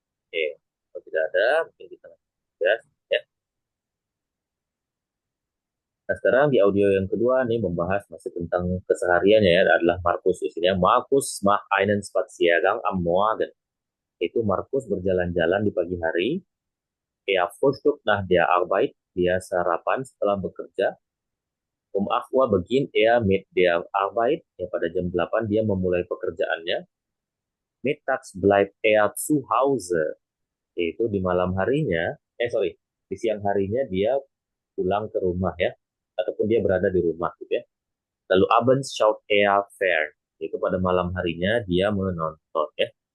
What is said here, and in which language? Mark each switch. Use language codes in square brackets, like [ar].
[id] Oke, kalau tidak ada, mungkin kita lanjut ya. Nah, sekarang di audio yang kedua nih membahas masih tentang kesehariannya ya, adalah Markus isinya. [de] Markus macht einen Spaziergang am Morgen. [id] Itu Markus berjalan-jalan di pagi hari. [de] Er frühstückt nach der Arbeit. [id] Dia sarapan setelah bekerja. [de] Um 8 Uhr beginnt er mit der Arbeit. [id] Ya, pada jam 8 dia memulai pekerjaannya. [de] Mittags bleibt er zu Hause. [id] Yaitu di malam harinya, di siang harinya dia pulang ke rumah ya, ataupun dia berada di rumah gitu ya. Lalu [de] abends schaut er fern, [id] yaitu pada malam harinya dia menonton ya.